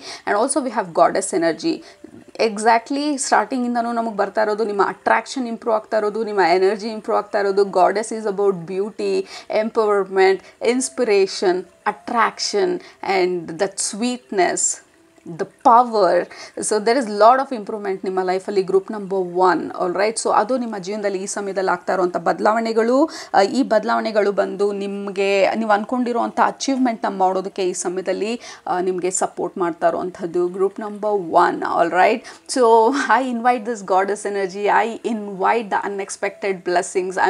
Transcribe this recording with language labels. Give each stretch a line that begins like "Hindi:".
English: And also we have goddess energy.
Kannada: Exactly ಸ್ಟಾರ್ಟಿಂಗಿಂದನೂ ನಮಗೆ ಬರ್ತಾ ಇರೋದು ನಿಮ್ಮ ಅಟ್ರಾಕ್ಷನ್ ಇಂಪ್ರೂವ್ ಆಗ್ತಾ ಇರೋದು, ನಿಮ್ಮ ಎನರ್ಜಿ ಇಂಪ್ರೂವ್ ಆಗ್ತಾ ಇರೋದು.
English: Goddess is about beauty, empowerment, inspiration, attraction and that sweetness, the power. So there is lot of improvement ನಿಮ್ಮ ಲೈಫಲ್ಲಿ group number 1. All right.
Kannada: So ಅದು ನಿಮ್ಮ ಜೀವನದಲ್ಲಿ ಈ ಸಮಯದಲ್ಲಿ ಆಗ್ತಾ ಇರುವಂಥ ಬದಲಾವಣೆಗಳು. ಈ ಬದಲಾವಣೆಗಳು ಬಂದು ನಿಮಗೆ ನೀವು ಅಂದ್ಕೊಂಡಿರೋವಂಥ ಅಚೀವ್ಮೆಂಟ್ನ ಮಾಡೋದಕ್ಕೆ ಈ ಸಮಯದಲ್ಲಿ ನಿಮಗೆ ಸಪೋರ್ಟ್ ಮಾಡ್ತಾ ಇರುವಂಥದ್ದು group number 1. All right.
English: So I invite this goddess energy, I invite the unexpected blessings.